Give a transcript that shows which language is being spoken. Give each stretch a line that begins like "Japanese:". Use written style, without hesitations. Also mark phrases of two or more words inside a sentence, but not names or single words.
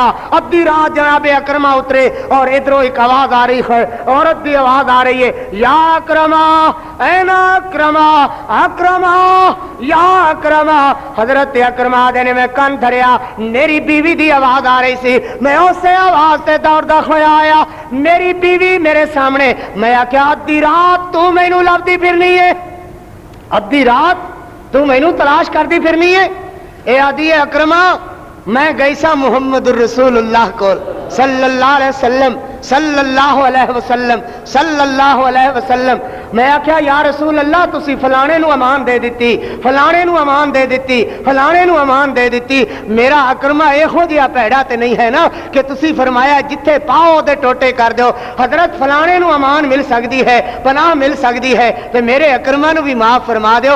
Punjabi: ادھی رات جناب عکرمہ اترے اور ادھروں ایک آواز آ رہی ہے، عورت کی آواز آ رہی ہے، یا عکرمہ، اینا عکرمہ، عکرمہ، یا عکرمہ. حضرت عکرمہ نے میں کن دھریا، میری بیوی کی آواز آ رہی سی. میں اسے آواز سے دوڑدا ہویا آیا، میری بیوی میرے سامنے. میں آکھیا ادھی رات توں مینوں لبھدی پھرنی ہے، ادھی رات توں مینوں تلاش کرتی پھرنی ہے. اے آدی عکرمہ، میں گئی سا محمد رسول اللہ کو
Arabic: صلى الله عليه وسلم، صلى الله عليه وسلم، صلى الله عليه وسلم.
Punjabi: میں آکھیا
Arabic: يا رسول الله,
Punjabi: تسی فلانے نوں امان دے دتی، فلانے نوں امان دے دتی، فلانے نوں امان دے دتی. میرا عکرمہ ایہو جیہا بھیڑا تے نہیں ہے نا کہ تسی فرمایا جتھے پاؤ دے ٹوٹے کر دو. حضرت فلانے نوں امان مل سکتی ہے، پناہ مل سکتی ہے، تو میرے عکرمہ نوں بھی معاف فرما دو.